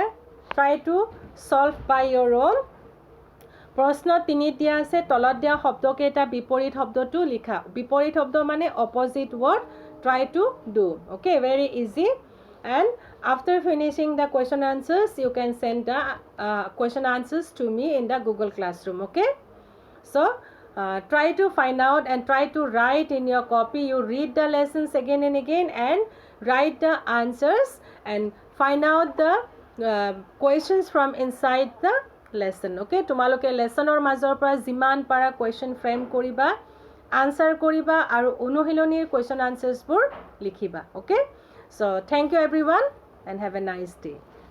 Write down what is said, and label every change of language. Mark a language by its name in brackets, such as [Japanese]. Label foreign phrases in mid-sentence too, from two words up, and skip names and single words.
[English] Try to solve by your own. [Assamese] প্ৰশ্ন 3 দিয়া আছে, তলত দিয়া শব্দকেইটা বিপৰীত শব্দটো লিখা। বিপৰীত শব্দ মানে [English] opposite word. Try to do. Okay, very easy. And after finishing the question answers, you can send the question answers to me in the Google Classroom. Okay, চ' try to find out and try to write in your copy. You read the lessons again and again and write the answers and find out the questions from inside the lesson. [Assamese] Okay, তোমালোকে লেছনৰ মাজৰ পৰা যিমান পাৰা [English] question frame [Assamese] কৰিবা, আনচাৰ কৰিবা আৰু অনুশীলনীৰ [English] question answersবোৰ [Assamese] লিখিবা। [English] Okay, so thank you everyone and have a nice day.